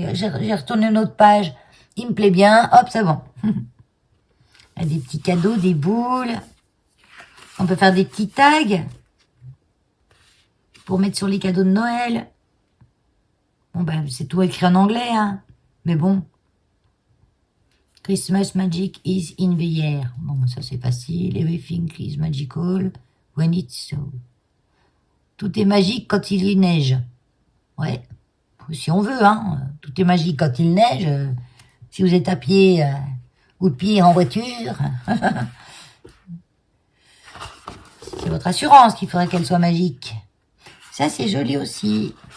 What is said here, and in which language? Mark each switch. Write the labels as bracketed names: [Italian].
[French] J'ai retourné une autre page, il me plaît bien. Hop, c'est bon. Il y a des petits cadeaux, des boules. On peut faire des petits tags pour mettre sur les cadeaux de Noël. Bon, c'est tout écrit en anglais, hein. Mais bon. [English] Christmas magic is in the air. [French] Bon, ça c'est facile. [English] Everything is magical when it's so. [French] Tout est magique quand il y neige. Ouais. Si on veut, hein. Tout est magique quand il neige. Si vous êtes à pied ou de pied en voiture. C'est votre assurance qu'il faudrait qu'elle soit magique. Ça, c'est joli aussi.